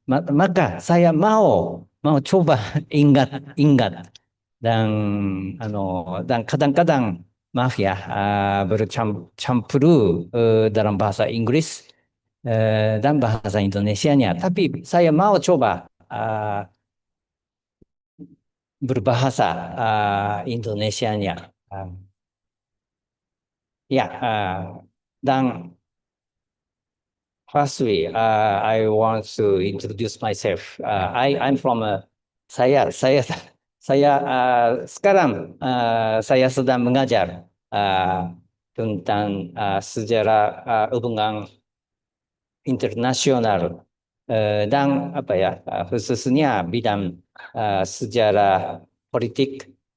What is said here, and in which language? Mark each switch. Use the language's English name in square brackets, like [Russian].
[Indonesian] Maka saya mau coba ingat dan dan kadang-kadang maaf ya bercampur dalam bahasa Inggris dan bahasa Indonesianya. Tapi saya mau coba berbahasa Indonesianya. Ya, dan [English] firstly, I want to introduce myself. I'm from [Indonesian] saya sekarang saya sedang mengajar tentang sejarah hubungan internasional dan apa ya khususnya bidang sejarah politik,